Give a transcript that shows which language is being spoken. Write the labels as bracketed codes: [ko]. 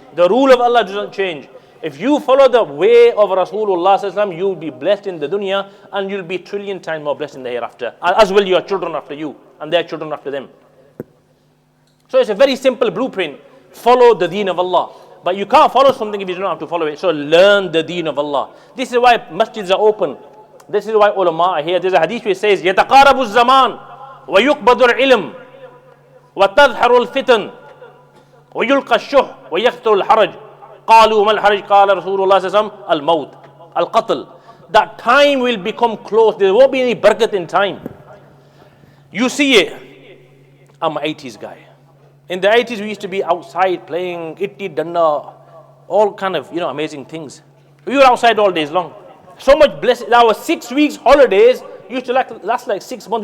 [en] The rule of Allah doesn't change. If you follow the way of Rasulullah, you'll be blessed in the dunya and you'll be trillion times more blessed in the hereafter. As will your children after you and their children after them. So it's a very simple blueprint. Follow the deen of Allah. But you can't follow something if you don't have to follow it. So learn the deen of Allah. This is why masjids are open. This is why ulama are here. There's a hadith which says, [ar] يَتَقَارَبُ الزَّمَانِ وَيُقْبَضُ الْعِلْمِ وَتَظْهَرُ الْفِتَنِ وَيُلْقَى الشُّحْ وَيَكْثُرُ الْحَرَجِ قَالُوا مَا الْحَرَجِ قَالَ رَسُولُ اللَّهِ الْمَوْتِ الْقَتْلِ. [en] That time will become close. There won't be any barakat in time. You see it. I'm an 80s guy. In the 80s, we used to be outside playing itti, danna, all kind of, amazing things. We were outside all days long. So much blessing. Our 6 weeks holidays used to last like 6 months.